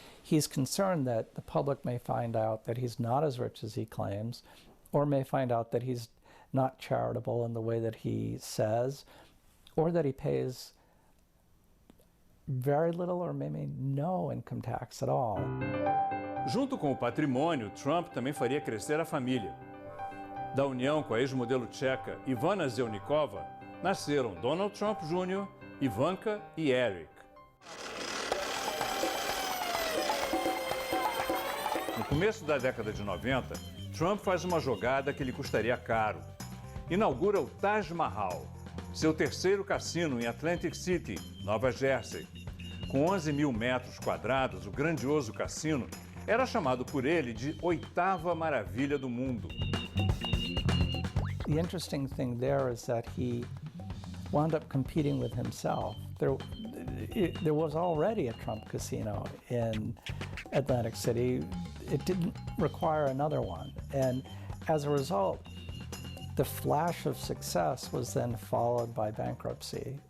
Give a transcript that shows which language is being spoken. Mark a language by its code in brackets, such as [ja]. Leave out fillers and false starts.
[en] He's concerned that the public may find out that he's not as rich as he claims, or may find out that he's not charitable in the way that he says, or that he pays very little or maybe no income tax at all. [pt] Junto com o patrimônio, Trump também faria crescer a família. Da união com a ex-modelo tcheca Ivana Zelníková, nasceram Donald Trump Jr., Ivanka e Eric. No começo da década de 90, Trump faz uma jogada que lhe custaria caro. Inaugura o Taj Mahal, seu terceiro cassino em Atlantic City, Nova Jersey. Com 11 mil metros quadrados, o grandioso cassino era chamado por ele de oitava maravilha do mundo. [en] The interesting thing there is that he wound up competing with himself. There was already a Trump casino in Atlantic City. It didn't require another one. And as a result, the flash of success was then followed by bankruptcy.